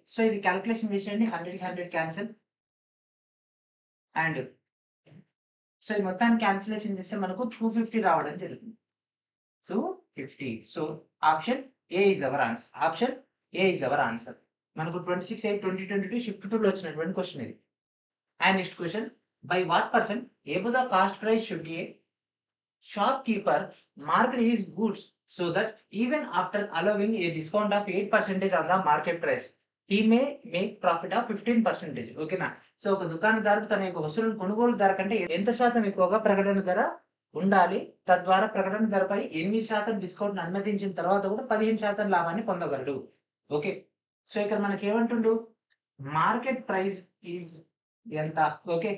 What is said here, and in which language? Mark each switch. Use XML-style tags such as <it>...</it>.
<te>So ఇది calculation చేసేయండి. 100కి 100 cancel. And so ఈ మొత్తాన్ని క్యాన్సిలేషన్ చేస్తే మనకు 250 రావడం జరుగుతుంది. 250.</te> <en>So option A is our answer. Option A is our answer.</en> <te>మనకు 26/8/2022 షిఫ్ట్ 2లో వచ్చినటువంటి క్వెషన్ ఇది.</te> <en>And next question, by what person above the cost price should a shopkeeper mark his goods so that even after allowing a discount of 8% on the market price, he may make profit of 15%.</en> <te>ఓకేనా? So ఒక దుకాణదారుడు తన యొక్క వస్తువులను కొనుగోలు ధర కంటే ఎంత శాతం ఎక్కువగా ప్రకటన ధర ఉండాలి. తద్వారా ప్రకటన ధరపై 8% డిస్కౌంట్ అనుమతించిన తర్వాత కూడా 15% లాభాన్ని పొందగలడు. ఓకే. సో ఇక్కడ మనకి ఏమంటుండు? మార్కెట్ ప్రైస్ ఈజ్ ఎంత? ఓకే.</te>